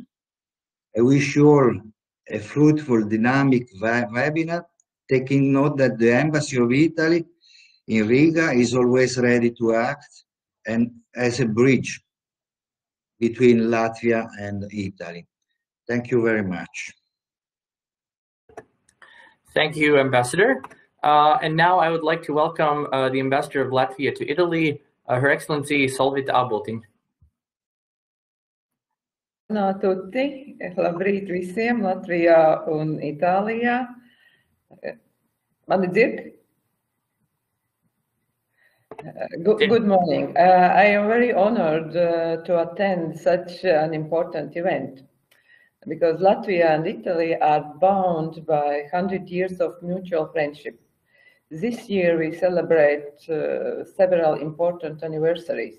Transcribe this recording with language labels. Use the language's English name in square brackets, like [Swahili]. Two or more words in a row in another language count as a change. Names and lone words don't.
[English] I wish you all a fruitful, dynamic webinar, taking note that the Embassy of Italy in Riga is always ready to act and as a bridge between Latvia and Italy. Thank you very much. Thank you, Ambassador. And now I would like to welcome the Ambassador of Latvia to Italy, Her Excellency Solvita Abotiņa. [Latvian] Tutti, labrīt visiem Latvijā un Itālijā. Mani dzird? [English] Good morning. I am very honored to attend such an important event, because Latvia and Italy are bound by 100 years of mutual friendship. This year we celebrate several important anniversaries.